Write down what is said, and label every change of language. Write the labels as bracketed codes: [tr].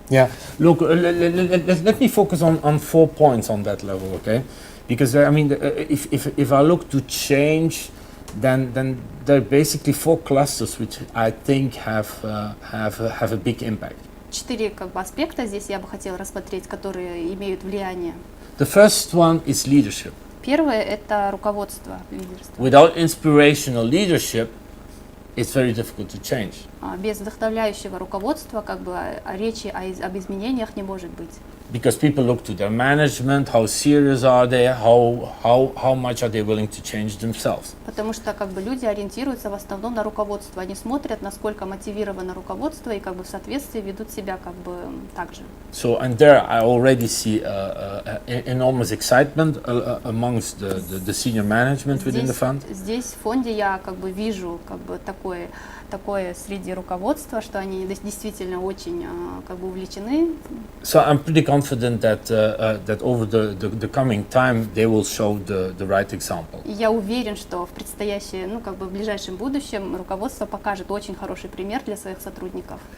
[en] Yeah, look, let me focus on 4 points on that level, okay? Because if I look to change, then there are basically 4 clusters which I think have a big impact. [ru] 4 как бы аспекта здесь я бы хотела рассмотреть, которые имеют влияние. [en] The first one is leadership. [ru] Первое это руководство, лидерство. [en] Without inspirational leadership, it's very difficult to change. [ru] Без вдохновляющего руководства как бы речи об изменениях не может быть. [en] Because people look to their management, how serious are they, how much are they willing to change themselves. [ru] Потому что как бы люди ориентируются в основном на руководство, они смотрят, насколько мотивировано руководство и как бы в соответствии ведут себя как бы так же. [en] So and there I already see enormous excitement amongst the senior management within the fund. [ru] Здесь в фонде я как бы вижу как бы такое среди руководства, что они действительно очень как бы увлечены. [en] So I'm pretty confident that over the coming time they will show the right example. [ru] И я уверен, что в предстоящем, как бы в ближайшем будущем руководство покажет очень хороший пример для своих сотрудников.